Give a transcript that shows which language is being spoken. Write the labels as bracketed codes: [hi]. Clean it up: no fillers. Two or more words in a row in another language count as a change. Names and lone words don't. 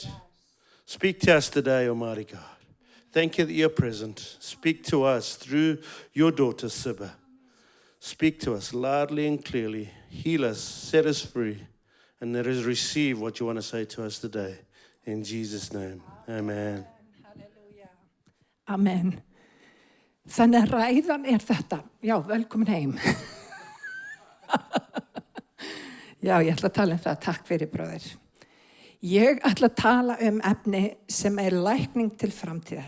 [en] Speak to us today, Almighty God. Thank you that you're present. Speak to us through your daughter, Sibba. Speak to us loudly and clearly. Heal us, set us free, and let us receive what you want to say to us today. In Jesus' name, amen. [is] Halleluja. Amen. Þannig að ræðan þetta. Já, velkomin heim. Já, ég ætla að tala það. Takk fyrir, bróðir. Ég ætla að tala efni sem lækning til framtíðar.